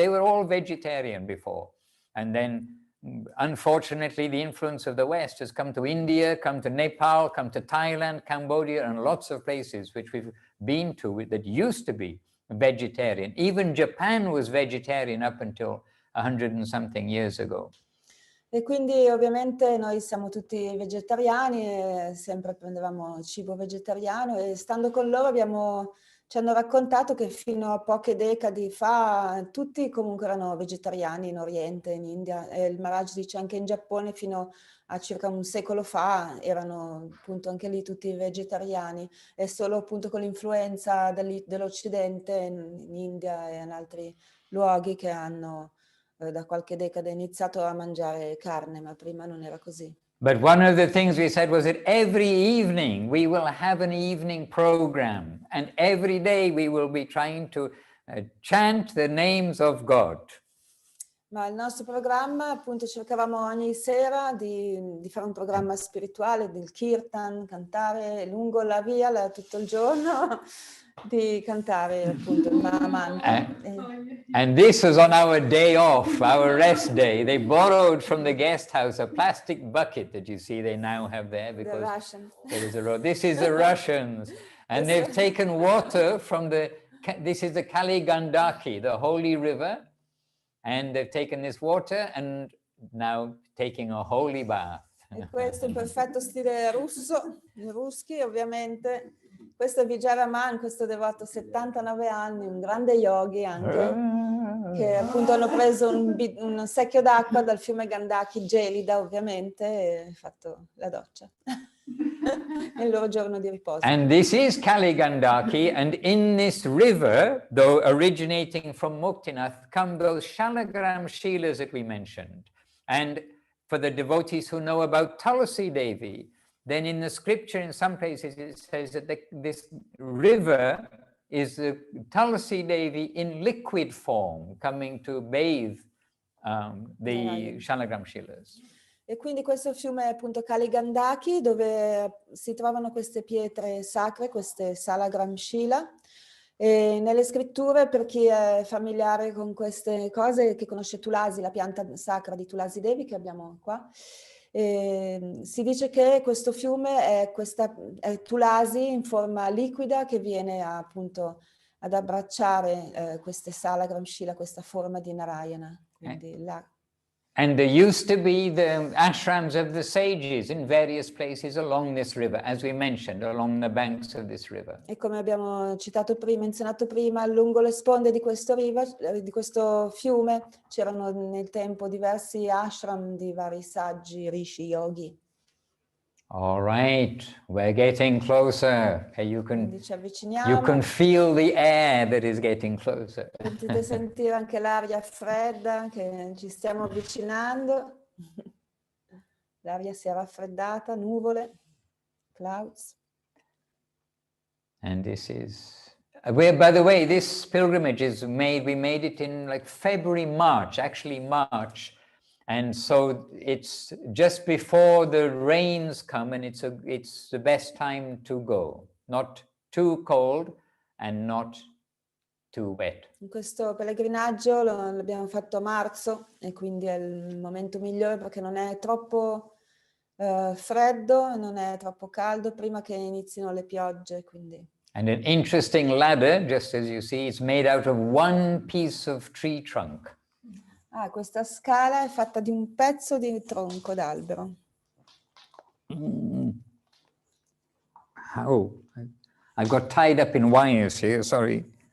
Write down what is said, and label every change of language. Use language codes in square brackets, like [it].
[en] They were all vegetarian before. And then, unfortunately, the influence of the West has come to India, come to Nepal, come to Thailand, Cambodia, and lots of places which we've been to that used to be vegetarian. Even Japan was vegetarian up until 100 and something years ago. [it] E quindi ovviamente noi siamo tutti vegetariani, e sempre prendevamo cibo vegetariano e stando con loro ci hanno raccontato che fino a poche decadi fa tutti comunque erano vegetariani in Oriente, in India, e il Maharaj dice anche in Giappone fino a circa un secolo fa erano appunto anche lì tutti vegetariani, e solo appunto con l'influenza dell'Occidente in India e in altri luoghi che hanno da qualche decade iniziato a mangiare carne, ma prima non era così. [en] But one of the things we said was that every evening we will have an evening program, and every day we will be trying to chant the names of God. [it] Ma il nostro programma, appunto, cercavamo ogni sera di fare un programma spirituale, del kirtan, cantare lungo la via tutto il giorno, di cantare appunto il Mahamantra. [en] And this was on our day off, our rest day. They borrowed from the guest house a plastic bucket that you see they now have there because there is a road. This is the Russians, and they've taken water from this is the Kali Gandaki, the holy river, and they've taken this water and now taking a holy bath. [it] E questo in perfetto stile russo, ruschi ovviamente. Questo è Vijaya Man, questo devoto 79 anni, un grande yogi anche, che appunto hanno preso un secchio d'acqua dal fiume Gandaki, gelida ovviamente, e fatto la doccia nel loro giorno di riposo. [en] And this is Kali Gandaki, and in this river, though originating from Muktinath, come those Shalagram Shilas that we mentioned. And for the devotees who know about Tulasi Devi, then in the scripture in some places it says that this river is the Tulasi Devi in liquid form coming to bathe the Shalagram Shilas. [it] E quindi questo fiume è appunto Kali Gandaki, dove si trovano queste pietre sacre, queste Salagram Shila. E nelle scritture, per chi è familiare con queste cose, che conosce Tulasi, la pianta sacra di Tulasi Devi che abbiamo qua, si dice che questo fiume è Tulasi in forma liquida che viene appunto ad abbracciare queste Salagram Shila, questa forma di Narayana. Quindi [en] And there used to be the ashrams of the sages in various places along this river, as we mentioned, along the banks of this river. [it] E come abbiamo menzionato prima, lungo le sponde di questo fiume c'erano nel tempo diversi ashram di vari saggi, rishi, yogi. [en] All right, we're getting closer. Okay, you can feel the air that is getting closer. [it] Potete sentire anche l'aria fredda che ci stiamo avvicinando. L'aria si è raffreddata, nuvole, clouds. [en] And this is, by the way, this pilgrimage we made it in like February, March, actually March. And so it's just before the rains come, and it's the best time to go. Not too cold and not too wet. [it] In questo pellegrinaggio l'abbiamo fatto a marzo e quindi è il momento migliore perché non è troppo freddo, non è troppo caldo prima che inizino le piogge, quindi. [en] And an interesting ladder, just as you see, it's made out of one piece of tree trunk. [it] Questa scala è fatta di un pezzo di tronco d'albero. [en] Oh, I got tied up in wires here, sorry.